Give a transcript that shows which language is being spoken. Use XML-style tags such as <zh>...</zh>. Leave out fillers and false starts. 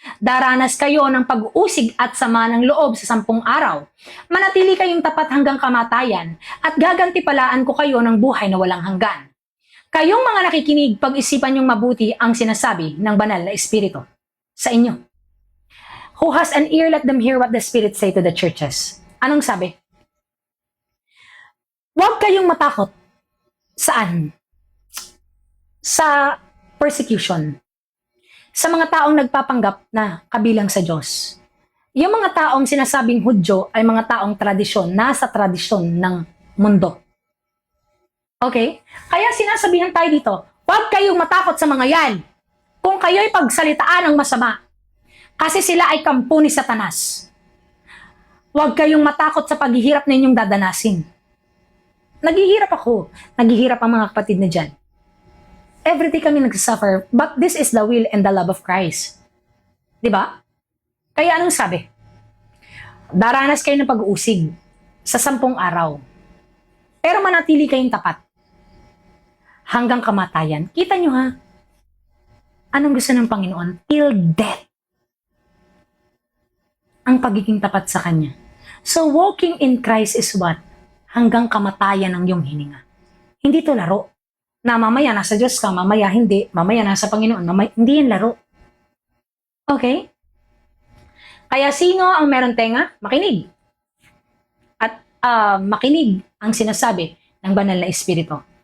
<tl>Daranas kayo ng pag-uusig at sama ng loob sa 10 araw. Manatili kayong tapat hanggang kamatayan at gagantipalaan ko kayo ng buhay na walang hanggan. Kayong mga nakikinig, pag-isipan niyong mabuti ang sinasabi ng banal na Espiritu sa inyo.</tl> <en>Who has an ear, let them hear what the Spirit say to the churches.</en> <tl>Anong sabi? Huwag kayong matakot. Saan? Sa persecution. Sa mga taong nagpapanggap na kabilang sa Diyos. Yung mga taong sinasabing Hudyo ay mga taong tradisyon, nasa tradisyon ng mundo. Okay? Kaya sinasabihan tayo dito, huwag kayong matakot sa mga yan. Kung kayo'y pagsalitaan ng masama, kasi sila ay kampo ni Satanas. Huwag kayong matakot sa paghihirap na inyong dadanasin. Naghihirap ako. Naghihirap ang mga kapatid na dyan.</tl> <en>Everyday</en> <tl>kami nagsasuffer,</tl> <en>but this is the will and the love of Christ.</en> <tl>Diba? Kaya anong sabi? Daranas kayo ng pag-uusig sa 10 araw. Pero manatili kayong tapat. Hanggang kamatayan. Kita nyo ha? Anong gusto ng Panginoon?</tl> <en>Till death.</en> <tl>Ang pagiging tapat sa Kanya.</tl> <en>So walking in Christ is what?</en> <tl>Hanggang kamatayan ang iyong hininga. Hindi to laro. Na mamaya nasa Diyos ka, mamaya hindi, mamaya nasa Panginoon, mamaya, hindi yan laro. Okay? Kaya sino ang meron tenga? Makinig. At makinig ang sinasabi ng banal na espiritu.</tl>